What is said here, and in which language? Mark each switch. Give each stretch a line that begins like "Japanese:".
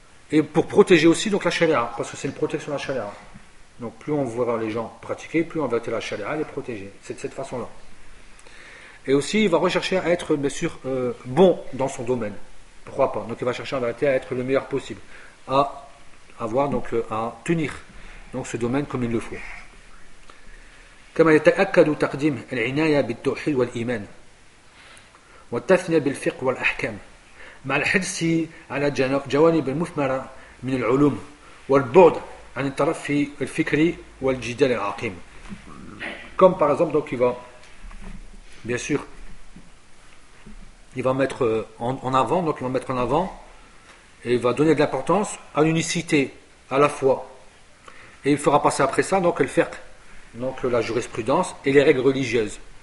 French: Et pour protéger aussi donc la charia, parce que c'est une protection de la charia. Donc plus on verra les gens pratiquer, plus on va être la charia, les protéger. C'est de cette façon-là. Et aussi il va rechercher à être bien sûr bon dans son domaine. Pourquoi pas? Donc il va chercher en vérité à être le meilleur possible, à avoir donc à tenir donc ce domaine comme il le faut.
Arabic: كما يتأكد تقديم العناية بالتوحيد والإيمان والتثنية بالفقه والأحكام مع الحرص على جوانب المثمرة من العلوم والبعد عن الترف الفكري والجدال العقيم.
French: Comme par exemple donc il va bien sûr il va mettre en avant donc il va mettre en avant et il va donner de l'importance à l'unicité, à la foi. Et il fera passer après ça, donc, le fiqh, donc la jurisprudence et les règles religieuses.